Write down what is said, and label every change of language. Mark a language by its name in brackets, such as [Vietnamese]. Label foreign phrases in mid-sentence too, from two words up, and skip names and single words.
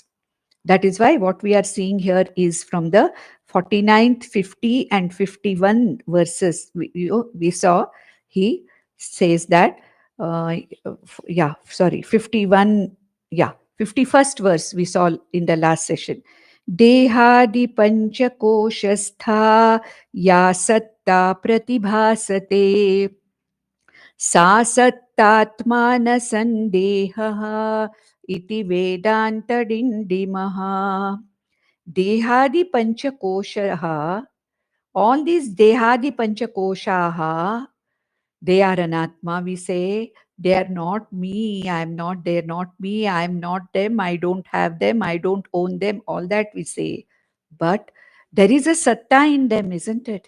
[English] That is why what we are seeing here is from the 49th, 50 and 51 verses. We saw he says that, 51, 51st verse we saw in the last session. [Sanskrit] देहादि पञ्चकोशस्थ या सत्ता प्रतिभासते सा सत्तात्मान संदेहः इति वेदांतडिंडिमः. देहादि पञ्चकोशाः, all these देहादि पञ्चकोशाः, they are anatma, we say. [English] They are not me, I am not, they are not me, I am not them, I don't have them, I don't own them, all that we say. But there is a satta in them, isn't it?